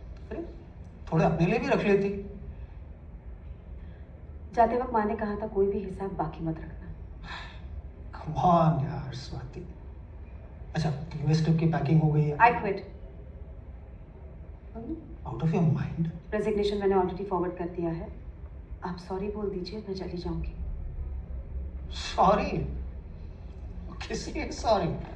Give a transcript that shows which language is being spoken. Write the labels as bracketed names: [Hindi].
[Hindi] अरे थोड़े अपने लिए भी रख लेती. जाते वक्त माँ ने कहा था कोई भी हिसाब बाकी मत रखना. [English] Come on [Hindi] यार स्वाति. अच्छा यूएस ट्रिप की पैकिंग हो गई है? [English] I quit. Out of your mind? [Hindi] Resignation मैंने ऑलरेडी फॉरवर्ड कर दिया है. आप सॉरी बोल दीजिए, मैं चली जाऊंगी. सॉरी? किस लिए सॉरी?